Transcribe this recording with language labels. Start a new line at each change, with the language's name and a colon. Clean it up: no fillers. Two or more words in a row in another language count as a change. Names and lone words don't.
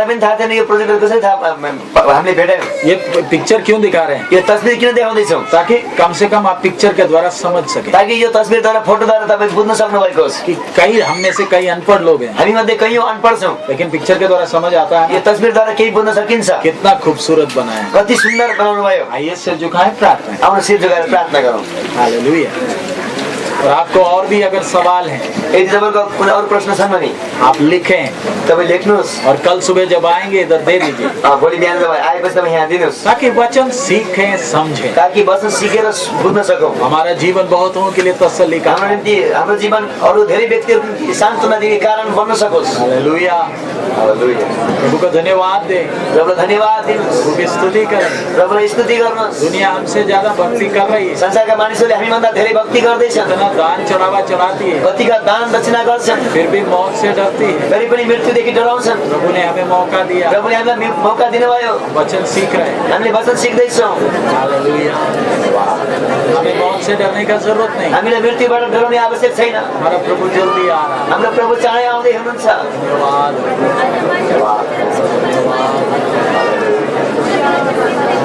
Nepali: मलाई पनि थाहा थिएन यो प्रोजेक्ट कसरी हामीले भेट्यौँ।
Hindi: ये पिक्चर क्यों दिखा रहे हैं,
Nepali: यो तस्बिर किन देखाउँदैछौँ?
Hindi: ताकि कम से कम आप पिक्चर के द्वारा समझ सके
Nepali: ताकि यो तस्बिरद्वारा फोटोद्वारा तपाईँ बुझ्न सक्नुभएको होस्।
Hindi: कि कई हम में से कई अनपढ़ लोग हैं,
Nepali: हामी मध्ये कयौँ अनपढ छौँ,
Hindi: लेकिन पिक्चर के द्वारा समझ आता है
Nepali: यो तस्बिरद्वारा केही बुझ्न सकिन्छ।
Hindi: कितना खूबसूरत बना है।
Nepali: कति सुन्दर बनाउनु भयो।
Hindi: आइए सिर झुकाएं, प्रार्थना करें।
Nepali: आउनु सिर झुकाएर प्रार्थना गरौँ।
Hindi: हालेलुया। और आपको और भी अगर सवाल है
Nepali: यदि तपाईँको कुनै अरू प्रश्न छन् भने
Hindi: आप लिखें,
Nepali: तपाईँ लेख्नुहोस्।
Hindi: और कल सुबह जब आएंगे इधर दे दीजिए,
Nepali: भोलि बिहान तपाईँ आएपछि तपाईँ यहाँ दिनुहोस्,
Hindi: ताकि वचन सीखें समझें।
Nepali: ताकि वचन सिकेर बुझ्न सकौँ।
Hindi: हमारा जीवन बहुतों के लिए तसल्ली का
Nepali: हाम्रो निम्ति हाम्रो जीवन अरू धेरै व्यक्तिहरूको निम्ति सान्त्वना दिने कारण बन्न सकोस्।
Hindi: हालेलुया।
Nepali: हालेलुया।
Hindi: प्रभु को धन्यवाद दे,
Nepali: प्रभुलाई धन्यवाद दिनुहोस्,
Hindi: प्रभु की स्तुति करें।
Nepali: प्रभुलाई स्तुति गर्नुहोस्।
Hindi: दुनिया हमसे ज्यादा भक्ति कर रही है,
Nepali: संसारका मानिसहरूले हामीभन्दा धेरै भक्ति गर्दैछन्,
Hindi: इतना दान चढ़ावा चढ़ाती है,
Nepali: कतिका दान दक्षिणा गर्छन्,
Hindi: फिर भी मौत से डरती है।
Nepali: फेरि पनि मृत्युदेखि डराउँछन्।
Hindi: प्रभु ने हमें मौका दिया,
Nepali: प्रभुले हामीलाई मौका दिनुभयो,
Hindi: वचन सीख रहे हैं।
Nepali: हामीले वचन सिक्दैछौँ। हालेलुया।
Hindi: हमें मौत से डरने का जरूरत नहीं,
Nepali: हामीलाई मृत्युबाट डराउने आवश्यक छैन।
Hindi: हमारा प्रभु जल्दी आ रहा है।
Nepali: हाम्रो प्रभु चाँडै आउँदै हुनुहुन्छ।
Hindi: धन्यवाद।
Nepali: धन्यवाद।